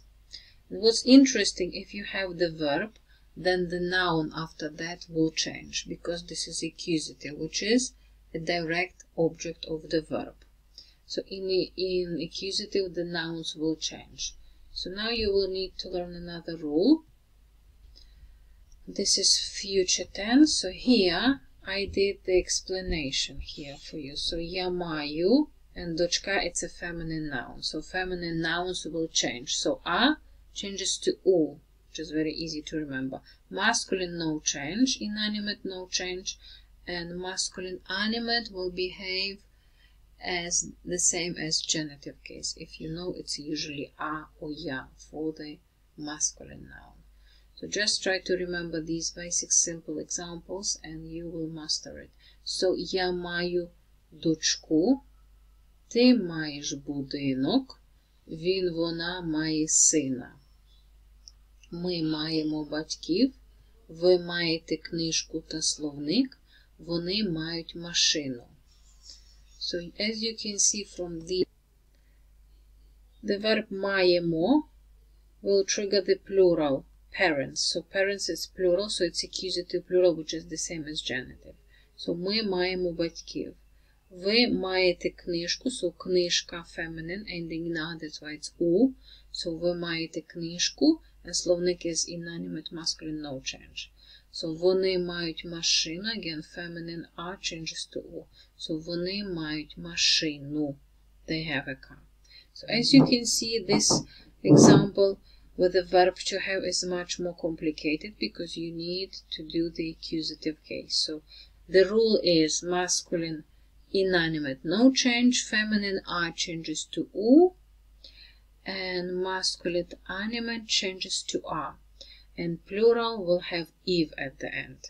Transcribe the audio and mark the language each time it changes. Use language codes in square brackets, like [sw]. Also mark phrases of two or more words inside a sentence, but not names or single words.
[en] And what's interesting, if you have the verb, then the noun after that will change, because this is accusative, which is a direct object of the verb. So in accusative, the nouns will change. So now you will need to learn another rule. This is future tense. So here I did the explanation here for you. [uk] So я маю, [en] and дочка, it's a feminine noun. So feminine nouns will change. So a changes to u, which is very easy to remember. Masculine, no change. Inanimate, no change. And masculine animate will behave as the same as genitive case. If you know, it's usually a or ya for the masculine noun. So just try to remember these basic simple examples and you will master it. [uk] So я маю дочку, ти маєш будинок, він, вона має сина. Ми маємо батьків, ви маєте книжку та словник, вони мають машину. [en] So as you can see from the verb маємо will trigger the plural parents. So parents is plural, so it's accusative plural, which is the same as genitive. So [uk] ми маємо батьків. Ви маєте книжку, [en] so книжка feminine, ending na, that's why it's u. [uk] So ви маєте книжку, [en] and словник is inanimate masculine, no change. [uk] So вони мають машину, [en] again feminine, a changes to u. [uk] So вони мають машину, [en] they have a car. So as you can see, this example with the verb to have is much more complicated because you need to do the accusative case. So the rule is masculine inanimate, no change, feminine a changes to u, and masculine animate changes to a, and plural will have if at the end.